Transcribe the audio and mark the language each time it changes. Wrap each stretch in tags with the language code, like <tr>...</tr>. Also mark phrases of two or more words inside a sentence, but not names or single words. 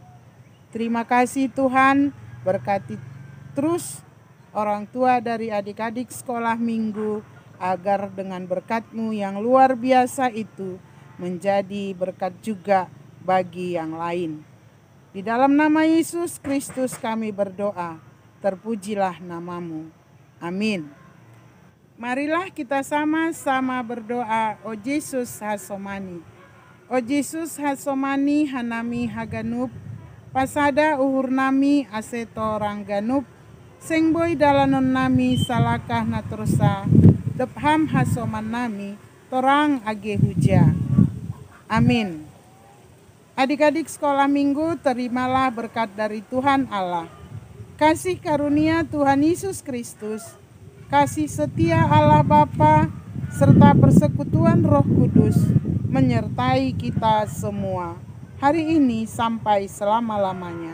<id>Terima kasih Tuhan, berkati terus orang tua dari adik-adik sekolah minggu agar dengan berkat-Mu yang luar biasa itu menjadi berkat juga bagi yang lain. Di dalam nama Yesus Kristus kami berdoa, terpujilah nama-Mu. Amin. Marilah kita sama-sama berdoa,</id> <bts>O Yesus Hasomani. O Yesus Hasomani hanami haganup, pasada uhur nami aseto rangganup, sengboy dalanon nami salakah natrusa, depham hasoman nami, torang age huja.</bts> <id>Amin. Adik-adik sekolah minggu, terimalah berkat dari Tuhan Allah. Kasih karunia Tuhan Yesus Kristus, kasih setia Allah Bapa, serta persekutuan Roh Kudus menyertai kita semua, hari ini sampai selama-lamanya.</id>